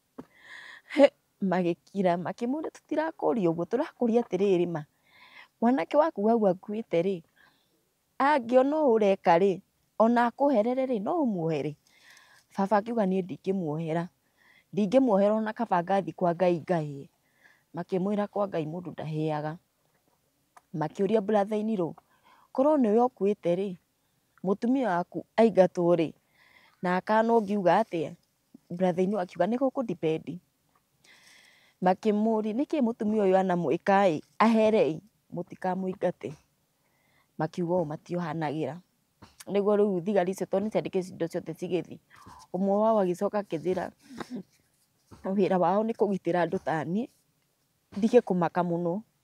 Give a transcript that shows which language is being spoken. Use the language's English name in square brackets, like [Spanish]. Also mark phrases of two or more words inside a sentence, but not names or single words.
[Kikuyu] Magĩkira makĩmũria tũtirakũria ũguo tũrakũria atĩrĩrĩ ma mwanake waku hau akuĩte rĩ angĩona ũũ ũreka rĩ ona akũherere rĩ no ũmuohere. Baba akiuga niĩ ndingĩmuohera ona kaba ngathi kwa Ngai ngahĩe. Makĩmwĩra kwa Ngai mũndũ ndahĩaga. Makĩũria [English] brother in law [Kikuyu] korwo nĩwe ũkuĩte rĩ mũtumia waku aingatwo rĩ na akana ũngiuga atĩa. [English] Brother in law [Kikuyu] akiuga nĩ gũkũ depend. Makĩmũria nĩkĩ mũtumia ũyũ anamwĩka ahere mũtikamũingate. Makiuga ũũ matiohanagĩra. Nĩguo rĩu thigari icio tondũ nĩciandĩkĩte indo ciothe cigĩthiĩ ũmwe wao agĩcoka akĩnjĩra wĩra wao nĩ kũgitĩra andũ ta niĩ ndige kũmaka mũno.